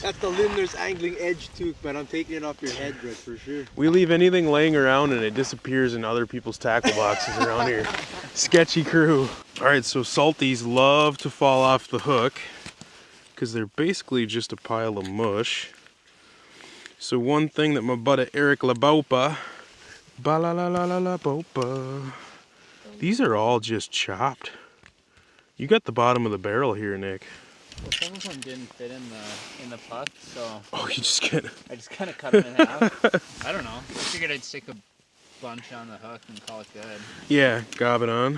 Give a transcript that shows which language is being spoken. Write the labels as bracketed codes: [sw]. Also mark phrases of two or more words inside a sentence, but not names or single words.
[en] That's the Lindner's angling edge toque, but I'm taking it off your head, Brett, for sure. We leave anything laying around and it disappears in other people's tackle boxes around here. Sketchy crew. All right, so salties love to fall off the hook because they're basically just a pile of mush. So one thing that my buddy Eric LaBopa, ba-la-la-la-la-la-bopa, these are all just chopped. You got the bottom of the barrel here, Nick. Well, some of them didn't fit in the puck, so Oh, you just get I just kind of cut them in half. I don't know. I figured I'd stick a bunch on the hook and call it good. Yeah, gob it on.